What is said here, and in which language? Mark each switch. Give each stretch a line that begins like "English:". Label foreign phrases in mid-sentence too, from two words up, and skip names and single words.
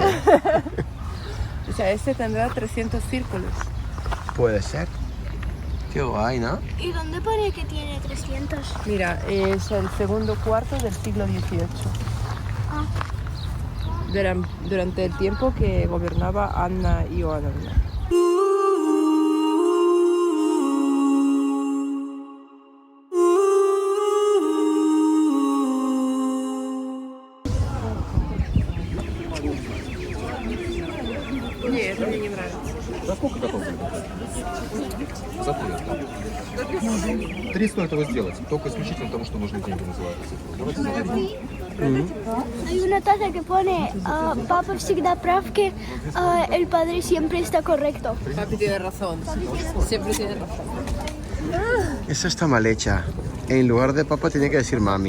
Spanish: O sea, este tendrá 300 círculos. Puede ser. Qué guay, ¿no? ¿Y dónde pone que tiene 300? Mira, es el segundo cuarto del siglo XVIII. Ah, Durante el tiempo que gobernaba Anna Ioannovna.
Russian: Ні, это мне не нравится. За сколько готов? За 300. 300 этого сделать. Только исключительно потому, что нужны деньги, называется. Давайте за 300.
Spanish: hay una taza que pone Papa
Russian: всегда прав,
Spanish: que el padre siempre está correcto. Papi tiene razón. Siempre tiene razón. Esa está mal hecha. En lugar de papá tiene que decir mami.